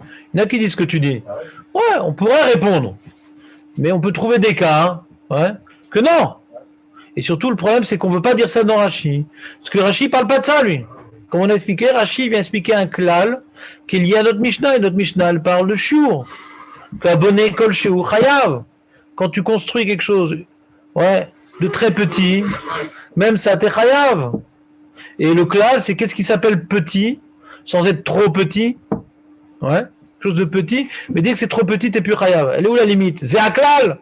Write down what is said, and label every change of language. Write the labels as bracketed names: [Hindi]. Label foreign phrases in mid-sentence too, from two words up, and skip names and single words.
[French] Il y en a qui disent ce que tu dis. Ouais, on pourrait répondre. Mais on peut trouver des cas, ouais, que non. Et surtout, le problème, c'est qu'on ne veut pas dire ça dans Rashi. Parce que Rashi ne parle pas de ça, lui. Comme on a expliqué, Rashi vient expliquer un klal qu'il y a notre Mishnah, et notre Mishnah, elle parle de shiur. [Hebrew] הבונה כל שיעור חייב. [French] Quand tu construis quelque chose, ouais, de très petit, même ça t'es chayav. Et le klal, c'est qu'est-ce qui s'appelle petit, sans être trop petit, ouais, chose de petit, mais dès que c'est trop petit, t'es plus chayav. Elle est où la limite? C'est un klal.